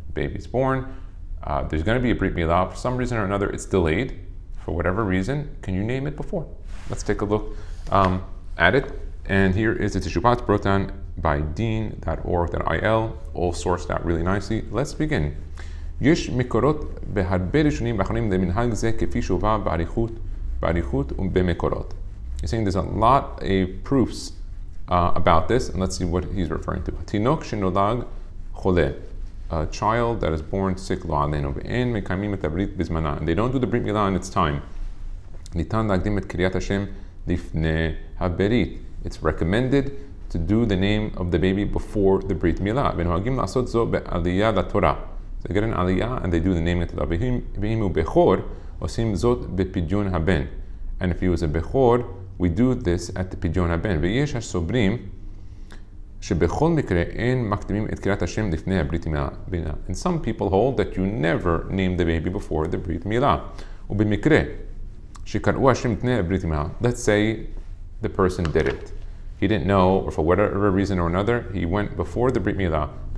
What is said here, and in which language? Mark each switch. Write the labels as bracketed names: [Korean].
[English] Baby's born, there's going to be a BRIT MILAH. For some reason or another, it's delayed. For whatever reason, can you name it before? Let's take a look at it. And here is the Tishupat brought down by dean.org.il, all sourced out really nicely. Let's begin. [Hebrew] יש מקורות בהרבה ראשונים ואחרונים למנהג זה כפי שהובא באריכות ובמקורות. [English] He's saying there's a lot of proofs about this, and let's see what he's referring to. [Hebrew] תינוק שנולד חולה, [English] a child that is born sick, [Hebrew] לא עלינו, ואין מקיימים את הברית בזמנה, [English] and they don't do the brit milah in its time. [Hebrew] ניתן להקדים את קריאת השם לפני הברית. [English] It's recommended to do the name of the baby before the brit milah. [Hebrew] ונוהגים לעשות זו בעלייה לתורה. [English] They get an aliyah and they do the name of the Torah. [Hebrew] ואם הוא בכור, עושים זאת בפדיון הבן. [English] And if he was a בכור, we do this at the פדיון הבן. [Hebrew] ויש הסוברים שבכל מקרה אין מקדימים את קריאת השם לפני הברית מילה. [English] And some people hold that you never name the baby before the ברית מילה. [Hebrew] ובמקרה שקראו השם לפני הברית מילה, [English] let's say the person did it. He didn't know, or for whatever reason or another, he went before the Brit Milah.